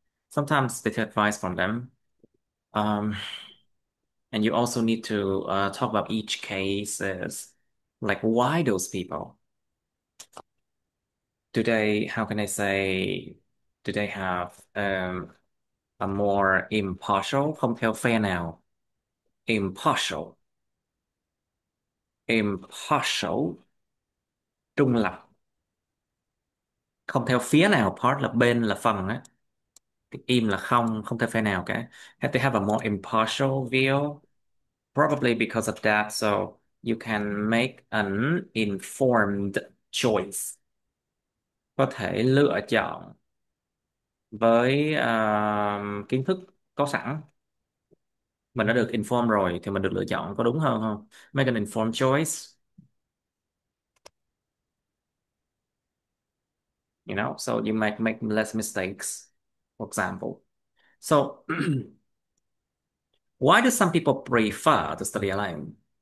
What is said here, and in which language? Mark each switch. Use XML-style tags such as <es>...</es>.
<en>Sometimes they take advice from them. Um, and you also need to talk about each case as like why those people. How can I say, do they have a more impartial,</en> <vi>không theo phe nào,</vi> <en>impartial, impartial,</en> <vi>trung lập, không theo phía nào, part là bên là phần á, im là không, không theo phe nào cả.</vi> <en>Have to have a more impartial view, probably because of that, so you can make an informed choice.</en> <vi>Có thể lựa chọn với kiến thức có sẵn. Mình đã được inform rồi thì mình được lựa chọn có đúng hơn không?</vi> <en>Make an informed choice, so you make less mistakes, for example. So why do some people prefer to study alone?</en>